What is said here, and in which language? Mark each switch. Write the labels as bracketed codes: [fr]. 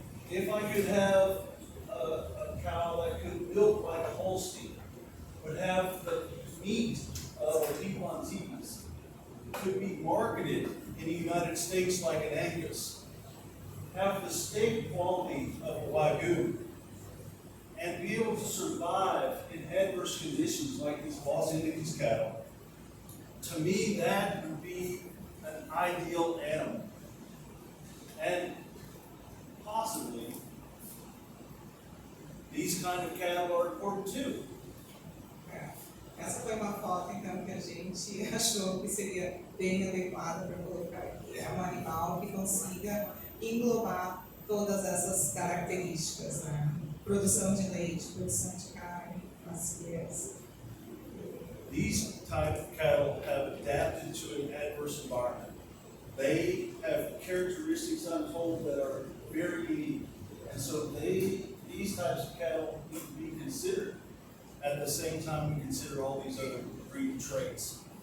[en] If I could have a cow that could milk like a Holstein, would have the meat of a Piedmontese, could be marketed in the United States like an Angus, have the steak quality of a Wagyu, and be able to survive in adverse conditions like these Los Angeles cattle, to me that would be an ideal animal. And possibly, these kind of cattle are important too. [pt] Essa foi uma foto, então, que a gente achou que seria bem adequada para colocar aqui. É um animal que consiga englobar todas essas características, né? Produção de leite, produção de carne, maciez. [en] These type of cattle have adapted to an adverse environment. They have characteristics, I'm told, that are very unique. And so these types of cattle need to be considered. At the same time, we consider all these other breed traits.